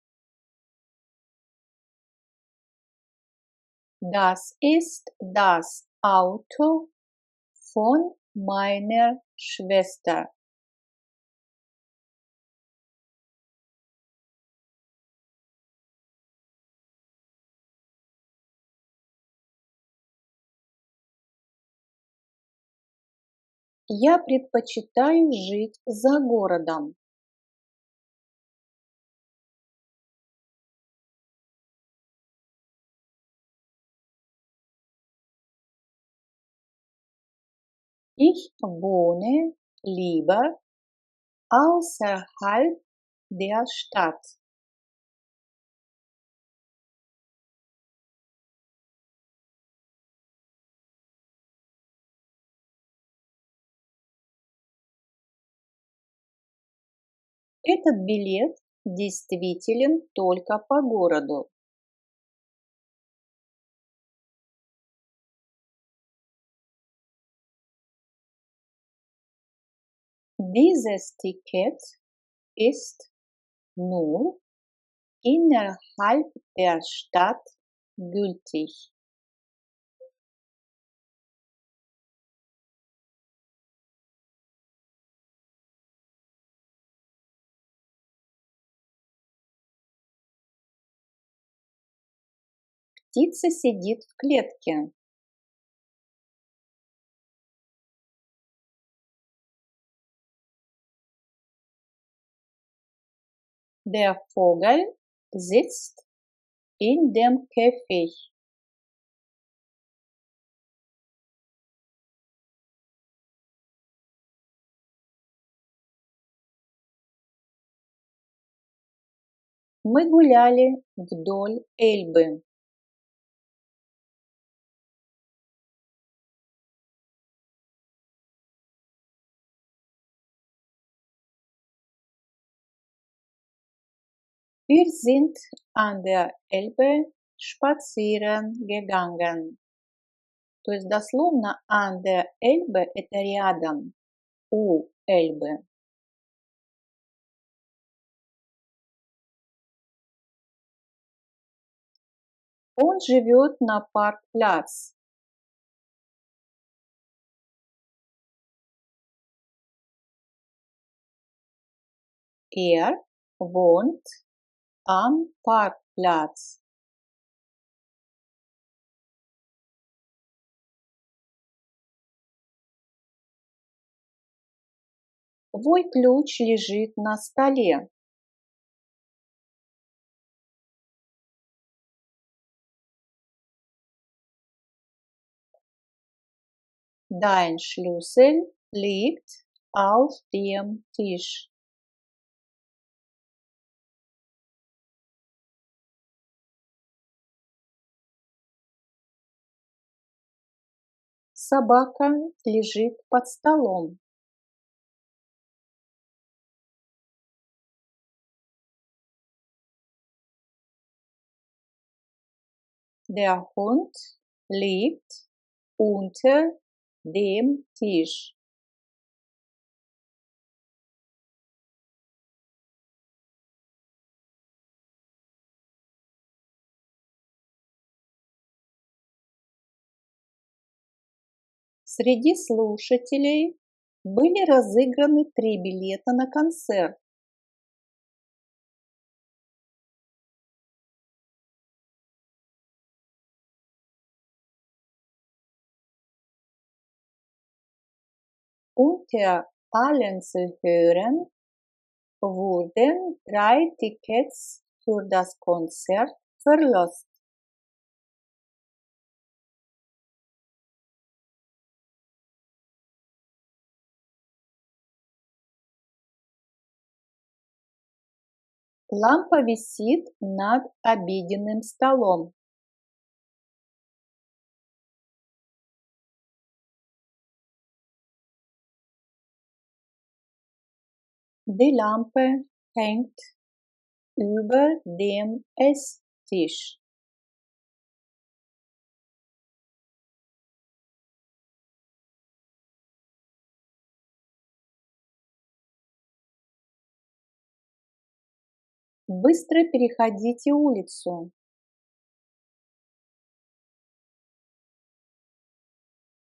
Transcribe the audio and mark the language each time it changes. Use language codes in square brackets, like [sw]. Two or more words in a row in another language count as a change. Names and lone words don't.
[de] Das ist das Auto von meiner Schwester. [ru] Я предпочитаю жить за городом. [de] Ich wohne lieber außerhalb der Stadt. [ru] Этот билет действителен только по городу. [de] Dieses Ticket ist nur innerhalb der Stadt gültig. [ru] Птица сидит в клетке. [de] Der Vogel sitzt in dem Käfig. [ru] Мы гуляли вдоль Эльбы. [de] Wir sind an der Elbe spazieren gegangen. [ru] То есть дословно [de] an der Elbe– [ru] это рядом, у Эльбы. Он живет на Паркпlatz. [de] Er wohnt am Parkplatz. [ru] Твой ключ лежит на столе. [de] Dein Schlüssel liegt auf dem Tisch. [ru] Собака лежит под столом. [de] Der Hund liegt unter dem Tisch. [ru] Среди слушателей были разыграны 3 билета на концерт. [de] Unter allen Zuhörern wurden 3 Tickets für das Konzert verlost. [ru] Лампа висит над обеденным столом. [de] Die Lampe hängt über dem Esstisch. [ru] Быстро переходите улицу.